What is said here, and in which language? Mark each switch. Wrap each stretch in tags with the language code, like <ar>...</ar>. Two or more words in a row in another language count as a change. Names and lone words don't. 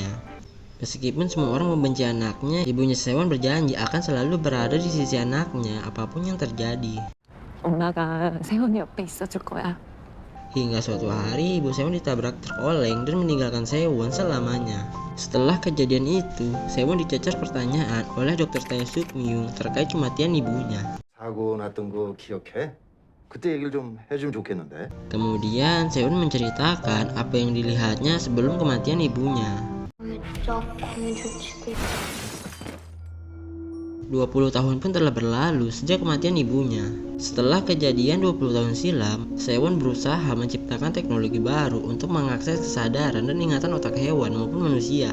<id>Meskipun semua orang membenci anaknya, ibunya Sewon berjanji akan selalu berada di sisi anaknya apapun yang terjadi. Hingga suatu hari, ibu Sewon ditabrak truk oleng dan meninggalkan Sewon selamanya. Setelah kejadian itu, Sewon dicecar pertanyaan oleh Dr. Tae Suk Myung terkait kematian ibunya.</id> <ko>사고 났던 거 기억해? 그때 얘기를 좀 해주면 좋겠는데.</ko> <id>Kemudian Sewon menceritakan apa yang dilihatnya sebelum kematian ibunya. 20 tahun pun telah berlalu sejak kematian ibunya. Setelah kejadian 20 tahun silam, Sewon berusaha menciptakan teknologi baru untuk mengakses kesadaran dan ingatan otak hewan maupun manusia.</id>